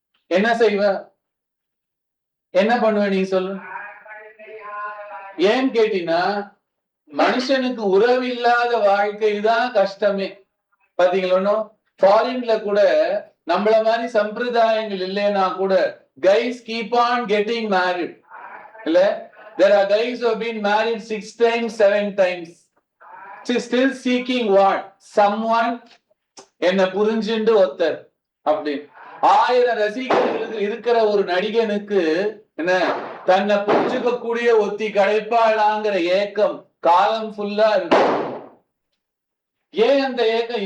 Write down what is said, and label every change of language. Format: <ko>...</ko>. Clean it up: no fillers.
<ta>என்ன செய்வ, என்ன பண்ணுவ நீ சொல்லு? ஏன் கேட்டீங்கன்னா, மனுஷனுக்கு உறவு இல்லாத வாழ்க்கை தான் கஷ்டமே. பாத்தீங்களா, ஃபாரின்ல கூட நம்மள மாதிரி சம்பிரதாயங்கள் இல்லைன்னா கூட</ta> <en>guys keep on getting married. இல்ல, there are guys who have been married 6 times 7 times, still seeking what?</en> <ta>Someone என்ன புரிஞ்சுண்டு ஒருத்தர். அப்படி 1000 ரசிகர்கள் இருக்கிற ஒரு நடிகனுக்கு என்ன, தன்னை புரிஞ்சுக்க கூடிய ஒத்தி கிடைப்பாளாங்கிற ஏக்கம் காலம் ஃபுல்லா இருக்கு. ஏன் அந்த ஏக்கம்?</ta>